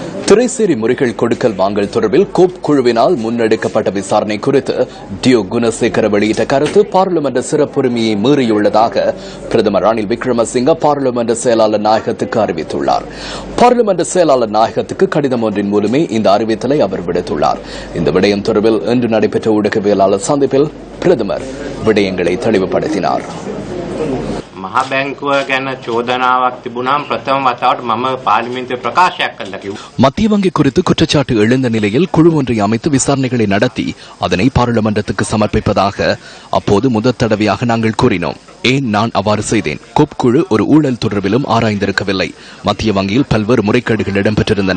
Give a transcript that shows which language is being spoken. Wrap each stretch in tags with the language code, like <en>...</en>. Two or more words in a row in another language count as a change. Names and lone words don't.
<ta>திரைசேரி முறைகள் கொடுக்கல் வாங்கல் தொடர்பில் கோப் குழுவினால் முன்னெடுக்கப்பட்ட விசாரணை குறித்து டியோ குணசேகர வெளியிட்ட கருத்து பாராளுமன்ற சிறப்புரிமையை மீறியுள்ளதாக பிரதமர் ரணில் விக்ரமசிங்க பாராளுமன்ற செயலாளர் நாயகத்துக்கு அறிவித்துள்ளார். பாராளுமன்ற செயலாளர் நாயகத்துக்கு கடிதம் ஒன்றின் மூலமே இந்த அறிவித்தலை அவர் விடுத்துள்ளார். இந்த விடயம் தொடர்பில் இன்று நடைபெற்ற ஊடகவியலாளர் சந்திப்பில் பிரதமர் விடயங்களை தெளிவுபடுத்தினார்.</ta> <si>මහා බැංකුව ගැන චෝදනාවක් තිබුණාම ප්‍රථම වතාවට මම පාර්ලිමේන්තුවේ ප්‍රකාශයක් කළා කිව්වා.</si> <ta>மத்திய வங்கி குறித்து குற்றச்சாட்டு எழுந்த நிலையில் குழு ஒன்றை அமைத்து விசாரணைகளை நடத்தி அதனை பாராளுமன்றத்துக்கு சமர்ப்பிப்பதாக அப்போது முதல் தடவையாக நாங்கள் கூறினோம். ஏன் நான் அவ்வாறு செய்தேன்? கோப் குழு ஒரு ஊழல் தொடர்பிலும் ஆராய்ந்திருக்கவில்லை. மத்திய வங்கியில் பல்வேறு முறைகேடுகள் இடம்பெற்றிருந்தன.</ta>